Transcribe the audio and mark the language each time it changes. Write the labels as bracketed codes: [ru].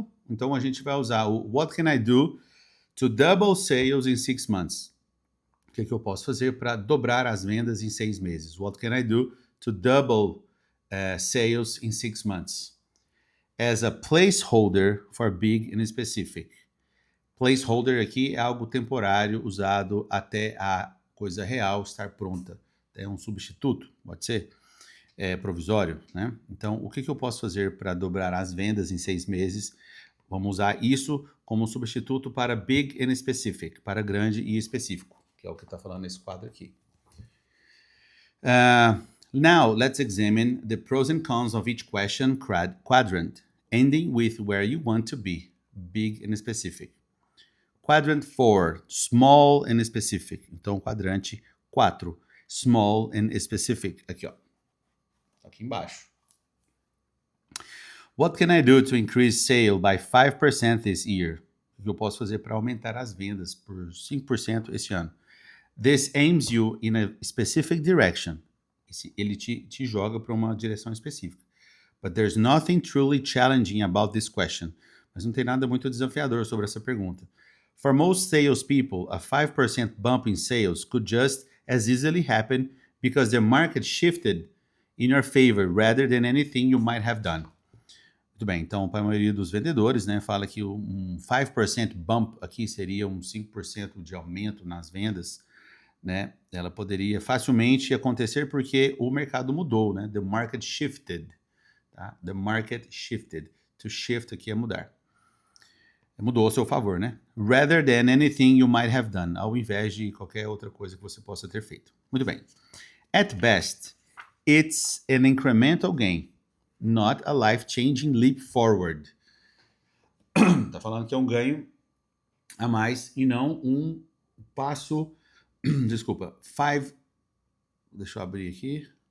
[pt] Então a gente vai usar o [en] What can I do to double sales in 6 months? [pt] O que eu posso fazer para dobrar as vendas em 6 meses? [en] What can I do to double sales in 6 months? As a placeholder for big and specific. [pt] Placeholder aqui é algo temporário usado até a coisa real estar pronta. É um substituto, pode ser? Provisório, né? Então, o que eu posso fazer para dobrar as vendas em 6 meses? Vamos usar isso como substituto para [en] big and specific, [pt] para grande e específico, que é o que está falando nesse quadro aqui. [en] Now, let's examine the pros and cons of each question quadrant, ending with where you want to be, big and specific. Quadrant 4, small and specific. [pt] Então, quadrante 4, [en] small and specific. [pt] Aqui, ó. Aqui embaixo. [en] What can I do to increase sale by 5% this year? [pt] O que eu posso fazer para aumentar as vendas por 5% esse ano? [en] This aims you in a specific direction. [pt] Ele te joga para uma direção específica. [en] But there's nothing truly challenging about this question. [pt] Mas não tem nada muito desafiador sobre essa pergunta. [en] For most salespeople, a 5% bump in sales could just as easily happen because the market shifted in your favor rather than anything you might have done. [pt] Muito bem, então para a maioria dos vendedores, né, fala que um 5% bump aqui seria um 5% de aumento nas vendas, né? Ela poderia facilmente acontecer porque o mercado mudou, né? [en] The market shifted, tá? The market shifted. [pt] To shift aqui é mudar. Mudou ao seu favor, né? [en] Rather than anything you might have done, [pt] ao invés de qualquer outra coisa que você possa ter feito. Muito bem. [en] At best, it's an incremental gain, not a life-changing leap forward. [pt] Tá falando que é um ganho a mais e não um passo... Desculpa. Deixa eu abrir aqui.